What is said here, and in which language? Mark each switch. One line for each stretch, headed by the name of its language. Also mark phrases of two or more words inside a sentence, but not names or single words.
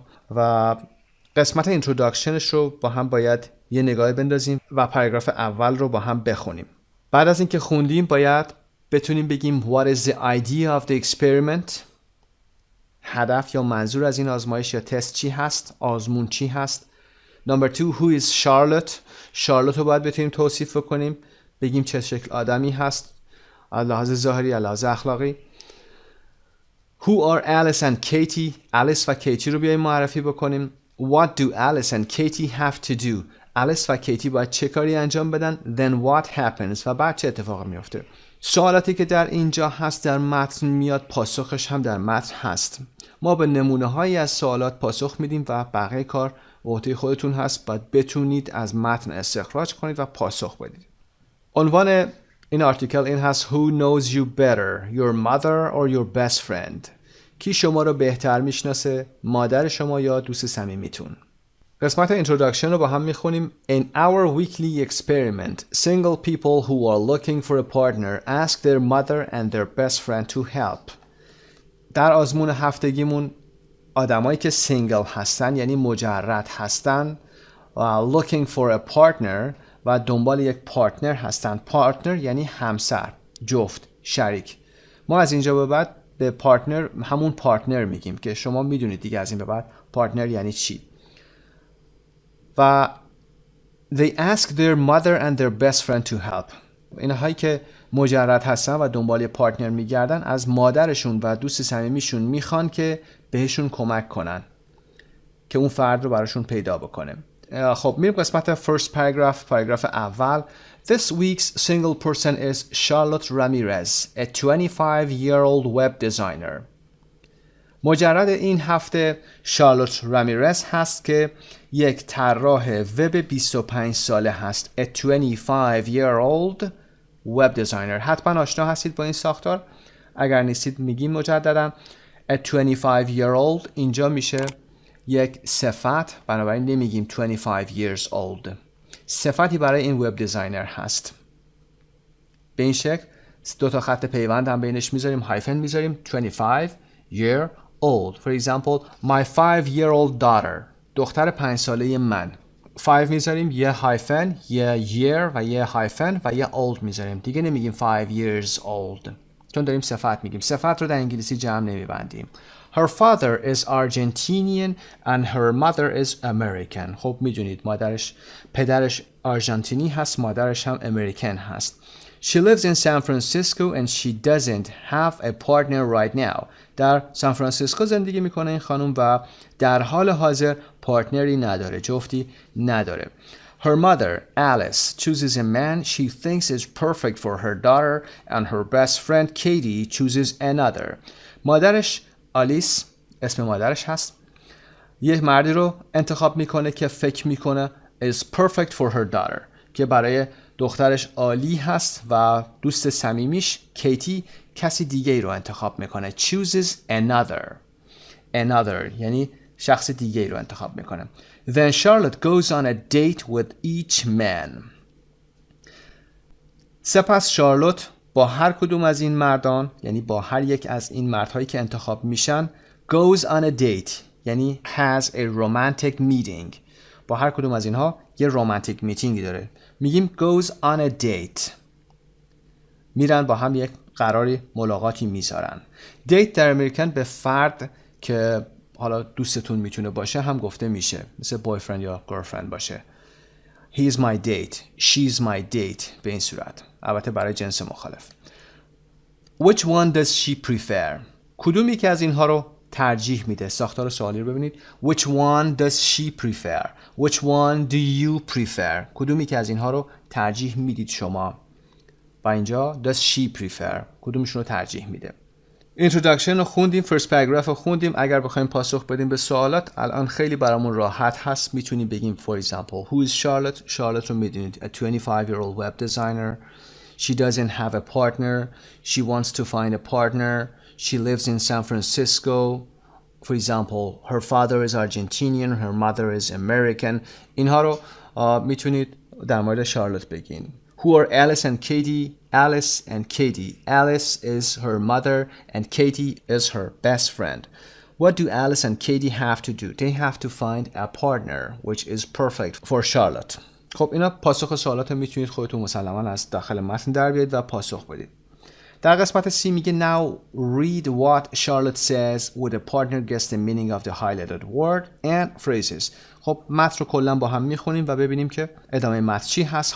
Persian: و قسمت اینتروداکشنش رو با هم باید یه نگاه بندازیم و پاراگراف اول رو با هم بخونیم. بعد از اینکه خوندیم باید بتونیم بگیم
English: What is the idea of the experiment؟
Persian: هدف یا منظور از این آزمایش یا تست چی هست؟ آزمون چی هست؟
English: Number 2 Who is Charlotte؟
Persian: شارلوت رو باید بتونیم توصیف کنیم، بگیم چه شکل آدمی هست از لحاظ ظاهری، از لحاظ اخلاقی.
English: Who are Alice and Katie؟
Persian: الیس و کیتی رو بیاییم معرفی بکنیم.
English: What do Alice and Katie have to do؟
Persian: الیس و کیتی باید چه کاری انجام بدن.
English: Then what happens؟
Persian: و بعد چه اتفاقی میفته. سوالاتی که در اینجا هست در متن میاد، پاسخش هم در متن هست. ما به نمونه هایی از سوالات پاسخ میدیم و بقیه کار عهده خودتون هست، باید بتونید از متن استخراج کنید و پاسخ بدید. عنوان این آرتیکل این هست
English: Who knows you better? Your mother or your best friend؟
Persian: کی شما رو بهتر میشناسه؟ مادر شما یا دوست صمیمیتون؟ قسمت اینتروداکشن رو با هم میخونیم.
English: In our weekly experiment, single people who are looking for a partner ask their mother and their best friend to help.
Persian: در آزمون هفتگیمون آدمایی که سینگل هستن یعنی مجرد هستن،
English: looking for a partner
Persian: و دنبال یک پارتنر هستن. پارتنر یعنی همسر، جفت، شریک. ما از اینجا به بعد به پارتنر همون پارتنر میگیم که شما میدونید دیگه از این به بعد پارتنر یعنی چی.
English: و they ask their mother and their best friend to help.
Persian: اینهایی که مجرد هستن و دنبال پارتنر میگردن از مادرشون و دوست صمیمیشون میخوان که بهشون کمک کنن که اون فرد رو براشون پیدا بکنه. خب میریم قسمت
English: first paragraph،
Persian: پاراگراف اول.
English: This week's single person is Charlotte Ramirez, a 25-year-old web designer.
Persian: مجرد این هفته شارلوت رامیرز هست که یک طراح وب 25 ساله هست.
English: A 25-year-old web designer.
Persian: حتما آشنا هستید با این ساختار. اگر نیستید میگیم مجددا
English: A 25-year-old
Persian: اینجا میشه یک صفت، بنابراین نمیگیم
English: 25 years old.
Persian: صفتی برای این
English: web designer
Persian: هست. به این شکل دو تا خط پیوند هم بینش میذاریم، هایفن میذاریم.
English: 25 year old. For example, my 5-year-old daughter.
Persian: دختر 5 ساله من. 5 میذاریم، یه هایفن، یه year و یه هایفن و یه old میذاریم. دیگه نمیگیم
English: 5 years old.
Persian: چون داریم صفت میگیم. صفت رو در انگلیسی جمع نمیبندیم.
English: Her father is Argentinian and her mother is American.
Persian: خب میدونید پدرش آرژانتینی هست، مادرش هم امریکن هست.
English: She lives in San Francisco and she doesn't have a partner right now.
Persian: در سان فرانسیسکو زندگی میکنه این خانم و در حال حاضر پارتنری نداره، جفتی نداره.
English: Her mother, Alice, chooses a man she thinks is perfect for her daughter and her best friend Katie chooses another.
Persian: مادرش آلیس، اسم مادرش هست، یک مردی رو انتخاب میکنه که فکر میکنه
English: is perfect for her daughter،
Persian: که برای دخترش عالی هست و دوست صمیمیش کیتی کسی دیگه رو انتخاب میکنه.
English: chooses another
Persian: یعنی شخص دیگه رو انتخاب میکنه.
English: Then Charlotte goes on a date with each man.
Persian: سپس شارلوت با هر کدوم از این مردان، یعنی با هر یک از این مردهایی که انتخاب میشن،
English: goes on a date یعنی has a romantic meeting.
Persian: با هر کدوم از اینها یه
English: romantic meeting
Persian: داره. میگیم
English: goes on a date.
Persian: میرن با هم یک قراری ملاقاتی میذارن. دیت در امریکن به فرد که حالا دوستتون میتونه باشه هم گفته میشه، مثل بویفرند یا گرلفرند باشه.
English: He is my date. She is my date.
Persian: به این صورت. البته برای جنس مخالف.
English: Which one does she prefer?
Persian: کدومی که از اینها رو ترجیح میده؟ ساختار سوالی رو ببینید.
English: Which one does she prefer? Which one do you prefer?
Persian: کدومی که از اینها رو ترجیح میدید شما؟ و اینجا
English: does she prefer؟
Persian: کدومشون رو ترجیح میده؟ introduction رو خوندیم،
English: first paragraph
Persian: رو خوندیم. اگر بخوایم پاسخ بدیم به سوالات الان خیلی برامون راحت هست. میتونیم بگیم
English: for example who is Charlotte؟ Charlotte
Persian: رو میدونید
English: a 25-year-old web designer. She doesn't have a partner. She wants to find a partner. She lives in San Francisco. For example, her father is Argentinian, her mother is American.
Persian: اینها رو میتونید در مورد شارلوت بگین.
English: Who are Alice and Katie? Alice and Katie. Alice is her mother and Katie is her best friend. What do Alice and Katie have to do? They have to find a partner which is perfect for Charlotte.
Persian: خب اینا پاسخ سوالات میتونید خودتون مسلما از داخل متن در بیارید و پاسخ بدید. در قسمت C میگه
English: now read what Charlotte says with a partner guess the meaning of the highlighted word and phrases.
Persian: خب متن رو کلا با هم میخونیم و ببینیم که ادامه متن چی هست.